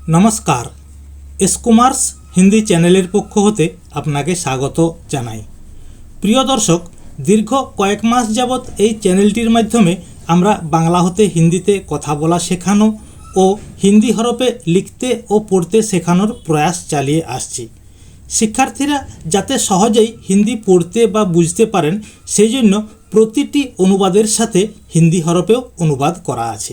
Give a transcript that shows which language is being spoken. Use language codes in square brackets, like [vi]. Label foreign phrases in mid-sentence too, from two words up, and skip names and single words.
[bn] নমস্কার এস কুমার্স হিন্দি চ্যানেলের পক্ষ হতে আপনাকে স্বাগত জানাই। প্রিয় দর্শক, দীর্ঘ কয়েক মাস যাবত এই চ্যানেলটির মাধ্যমে আমরা বাংলা হতে হিন্দিতে কথা বলা শেখানো ও হিন্দি হরফে লিখতে ও পড়তে শেখানোর প্রয়াস চালিয়ে আসছি। শিক্ষার্থীরা যাতে সহজেই হিন্দি পড়তে বা বুঝতে পারেন সেই জন্য প্রতিটি অনুবাদের সাথে হিন্দি হরফেও অনুবাদ করা আছে।